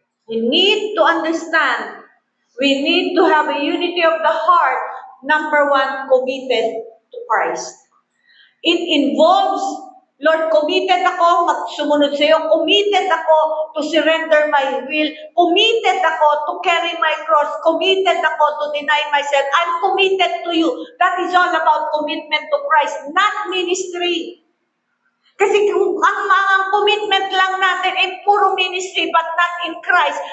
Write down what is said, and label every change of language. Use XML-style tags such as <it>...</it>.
<en>We need to understand, we need to have a unity of the heart. Number one, committed to Christ. It involves, Lord, committed</en> <tl>ako magsumunod sa iyo.</tl> <en>Committed</en> <tl>ako</tl> <en>to surrender my will. Committed</en> <tl>ako</tl> <en>to carry my cross. Committed ako to deny myself. I'm committed to you. That is all about commitment to Christ, not ministry.</en> <tl>Kasi kung ang commitment lang natin ay puro ministry</tl> <en>but not in Christ.</en>